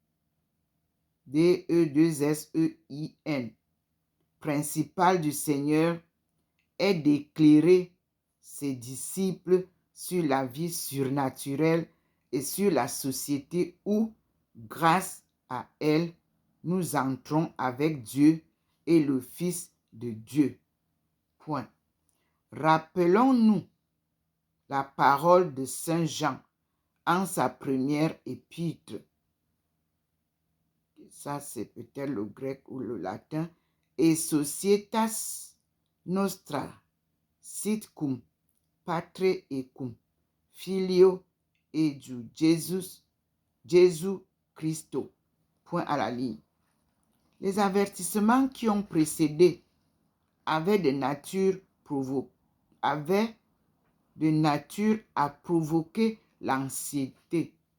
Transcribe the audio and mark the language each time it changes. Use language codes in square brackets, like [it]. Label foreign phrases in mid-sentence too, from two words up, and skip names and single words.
[fr] D-E-2-S-E-I-N principal du Seigneur est d'éclairer ses disciples sur la vie surnaturelle et sur la société où, grâce à elle, nous entrons avec Dieu et le Fils de Dieu. Point. Rappelons-nous la parole de Saint Jean en sa première épître. Ça, c'est peut-être le grec ou le latin. [la] Et societas nostra sit cum Patre et cum Filio et du Jésus Christo. [fr] Point à la ligne. Les avertissements qui ont précédé avaient de nature à provoquer l'anxiété.